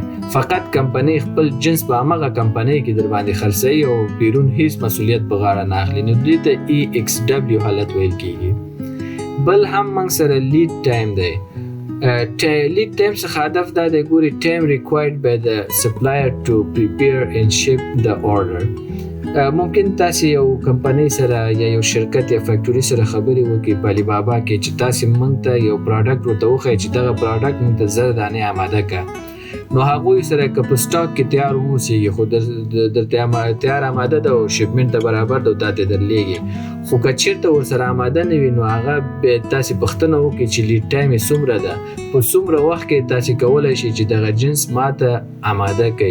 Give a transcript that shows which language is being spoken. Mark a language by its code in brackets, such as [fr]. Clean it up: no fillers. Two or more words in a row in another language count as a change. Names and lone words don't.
[ps] فقط کمپنۍ خپل جنس په همغه کمپنۍ کې در باندې خرڅوي او بیرون هیڅ مسؤلیت په غاړه نه اخلي. نو دې ته EXW حالت ویل کېږي. بل هم موږ سره [en] lead time [ps] دی. [en] lead time [ps] څخه هدف دا دی ګوري [en] ټایم required by the supplier to prepare and ship the order. [ps] ممکن تاسې یو کمپنۍ سره یا یو شرکت یا فیکټوري سره خبرې وکړئ په علي بابا کې چې تاسې موږ ته یو پروډکټ ورته وښایئ چې دغه پروډکټ موږ ته 1000 دانې اماده کړه نو هغوی سره که په سټاک کې تیار واوسېږي خو درته تیار آماده ده او شپمنټ ته برابر ده او تا ته درلیږي خو که چېرته ورسره آماده نه وي نو هغه به تاسې پوښتنه وکړئ چې [en] lead time [ps] یې څومره ده په څومره وخت کې تاسې کولی شئ چې دغه جنس ما ته آماده کړئ.